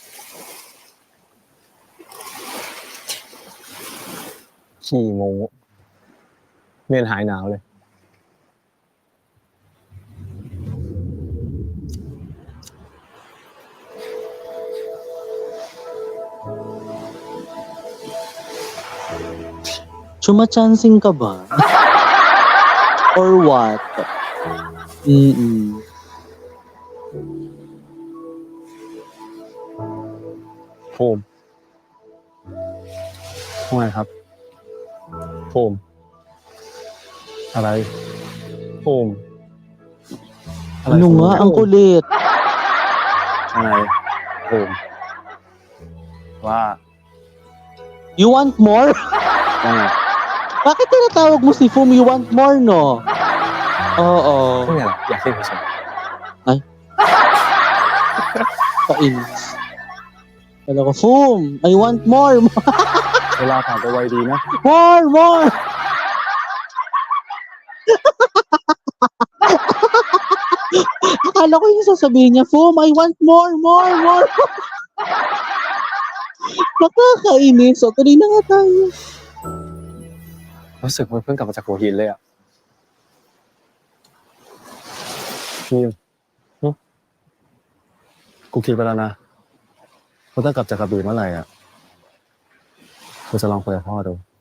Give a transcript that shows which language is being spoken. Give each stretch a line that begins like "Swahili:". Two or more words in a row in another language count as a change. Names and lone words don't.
Thai: ขี่โมเรียนหายหนาวเลย
Filipino: Chumachancing ka ba?
English: Or what?
Thai: ภูมิว่าไงครับภูมิอะไรภูมิอะไร
Filipino: Ano nga, ang kulit.
Thai: อะไรภูมิว่า
English: You want more?
Thai: ว่าไง
Filipino: Bakit tinatawag mo si Fum
English: you want more,
Filipino: no? Oo.
Thai: ไม่ไงล่ะอยากเล่นเฉย
Filipino: Ay. Kainis. Kala ko,
English: Foom, I want more,
Thai: เวลาผ่านไปไวดีนะ
English: more!
Filipino: Akala ko yung sasabihin niya,
English: Foom, I want more!
Filipino: Nakakainis. So, tuloy na nga tayo.
Thai: รู้สึกเหมือนเพิ่งกลับมาจากหัวหินเลยอ่ะพิมกูคิดไปแล้วนะว่าถ้ากลับจากกระบี่เมื่อไหร่อ่ะกูจะลองคุยกับพ่อดู